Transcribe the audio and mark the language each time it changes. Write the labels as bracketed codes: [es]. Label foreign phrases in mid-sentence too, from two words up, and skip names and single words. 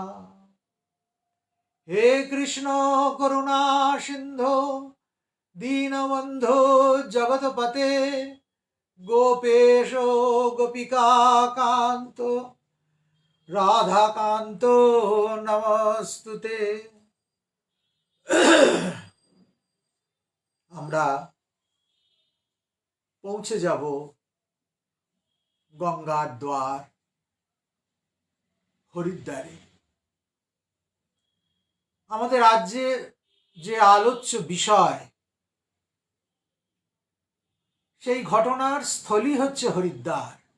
[sa] हे कृष्ण करुणा सिंधो दीनबंधो जगतपते गोपेशो गोपिका कांतो राधाकांतो नमस्तुते। [bn] আমরা পৌঁছে যাব গঙ্গার দ্বার হরিদ্বারে। আমাদের রাজ্যে যে আলোচ্য বিষয়, সেই ঘটনার স্থলই হচ্ছে হরিদ্বার।